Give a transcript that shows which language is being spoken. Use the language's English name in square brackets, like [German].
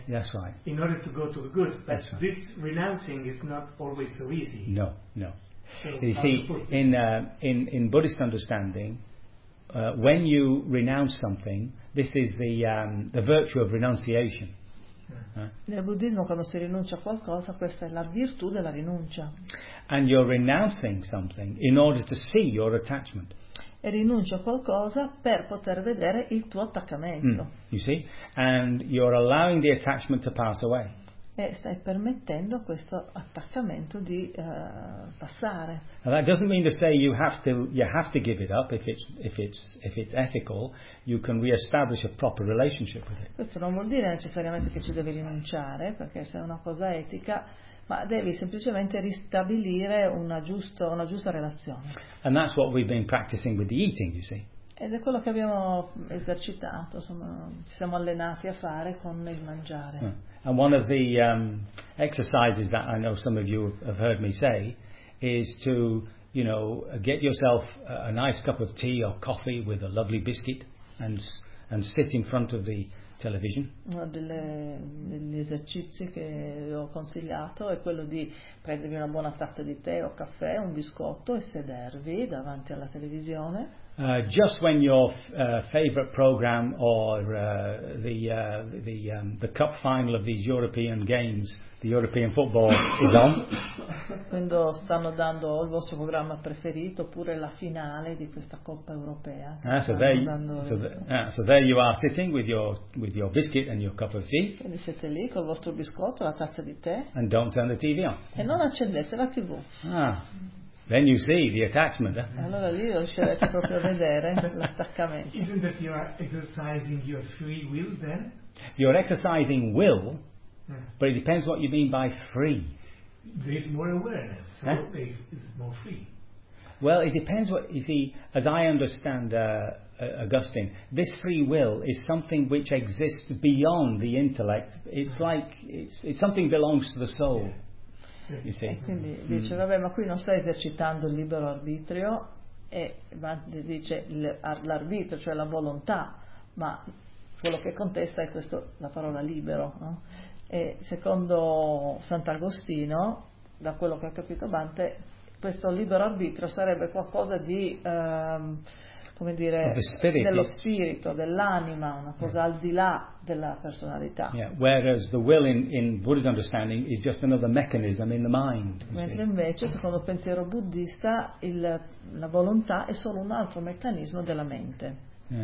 [English] That's right. In order to go to the good, but right. This renouncing is not always so easy. No. So you see, in Buddhist understanding, when you renounce something, this is the virtue of renunciation. [Italian] Nel buddismo, quando si rinuncia a qualcosa, questa è la virtù della rinuncia. [English] And you're renouncing something in order to see your attachment. [Italian] E rinuncio a qualcosa per poter vedere il tuo attaccamento. [English] You see? And you're allowing the attachment to pass away. [Italian] E stai permettendo questo attaccamento di passare. [English] Now that doesn't mean to say you have to give it up if it's ethical. You can re-establish a proper relationship with it. [Italian] Questo non vuol dire necessariamente che ci devi rinunciare, perché se è una cosa etica, ma devi semplicemente ristabilire una giusta relazione. [English] And that's what we've been practicing with the eating, you see. [Italian] Ed è quello che abbiamo esercitato, insomma, ci siamo allenati a fare con il mangiare. [English] And one of the exercises that I know some of you have heard me say is to, you know, get yourself a nice cup of tea or coffee with a lovely biscuit and sit in front of the television. [Italian] Uno degli esercizi che ho consigliato è quello di prendervi una buona tazza di tè o caffè, un biscotto e sedervi davanti alla televisione. [English] Just when your favorite program or the cup final of these European games, the European football, is on. [Italian] Quando stanno dando il vostro programma preferito oppure la finale di questa Coppa Europea. [English] So there you are sitting with your biscuit and your cup of tea. [Italian] Quindi siete lì col vostro biscotto, la tazza di tè. [English] And don't turn the TV on. [Italian] E non accendete la TV. [English] Then you see the attachment. [Italian] Allora lì riuscirete proprio a vedere l'attaccamento. [English] Isn't that you are exercising your free will then? You're exercising will, yeah. But it depends what you mean by free. There's more awareness, so it's more free. Well, it depends what, you see, as I understand Augustine, this free will is something which exists beyond the intellect. It's something belongs to the soul. Yeah. You see? [Italian] E quindi dice, vabbè, ma qui non stai esercitando il libero arbitrio, ma dice l'arbitrio, cioè la volontà, ma quello che contesta è questo, la parola libero, no? E secondo Sant'Agostino, da quello che ha capito Dante, questo libero arbitrio sarebbe qualcosa di come dire, dello spirito, dell'anima, una cosa al di là della personalità. [English] Yeah, whereas the will in Buddhist understanding is just another mechanism in the mind. [Italian] Mentre invece, secondo il pensiero buddista, la volontà è solo un altro meccanismo della mente.